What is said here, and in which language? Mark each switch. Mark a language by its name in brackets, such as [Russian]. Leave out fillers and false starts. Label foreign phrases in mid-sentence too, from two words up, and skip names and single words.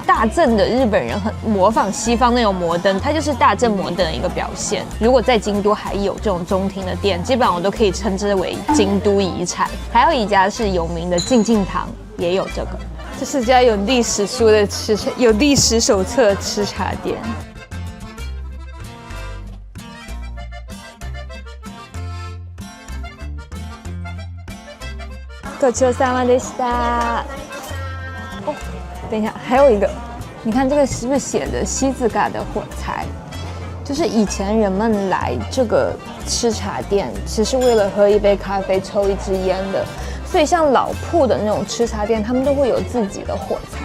[Chinese] 大正的日本人很模仿西方那种摩登，它就是大正摩登的一个表现。如果在京都还有这种中庭的店，基本上我都可以称之为京都遗产。还有一家是有名的静静堂，也有这个。这是家有历史书的有历史手册的吃茶店。 [Japanese] ごちそうさまでした。 [Chinese] 哦，等一下，还有一个，你看这个是不是写着西字嘎的火柴？就是以前人们来这个吃茶店，其实为了喝一杯咖啡、抽一支烟的。所以像老铺的那种吃茶店，他们都会有自己的火柴。